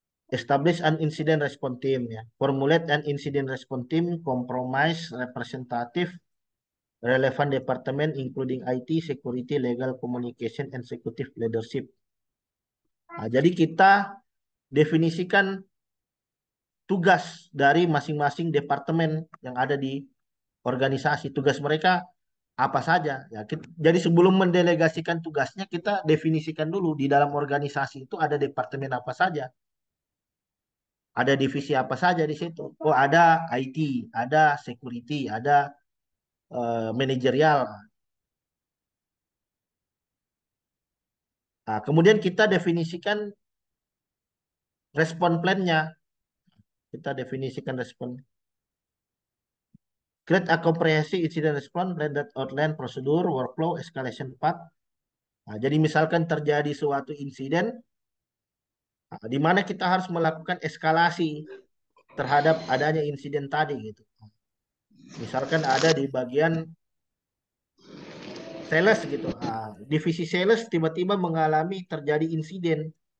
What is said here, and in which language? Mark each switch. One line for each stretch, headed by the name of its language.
English: Establish an incident response team ya. Formulate an incident response team, compromise representative relevant department including IT, security, legal, communication, and executive leadership.
Indonesian: Nah, jadi kita definisikan tugas dari masing-masing departemen yang ada di organisasi. Tugas mereka apa saja. Ya, jadi sebelum mendelegasikan tugasnya, kita definisikan dulu di dalam organisasi itu ada departemen apa saja. Ada divisi apa saja di situ. Oh, ada IT, ada security, ada manajerial. Nah, kemudian kita definisikan respon plan-nya. Kita definisikan respon.
English: Create a comprehensive incident response plan that outline prosedur, workflow, escalation path.
Indonesian: Nah, jadi misalkan terjadi suatu insiden, nah, di mana kita harus melakukan eskalasi terhadap adanya insiden tadi gitu. Misalkan ada di bagian sales gitu, divisi sales tiba-tiba mengalami terjadi insiden.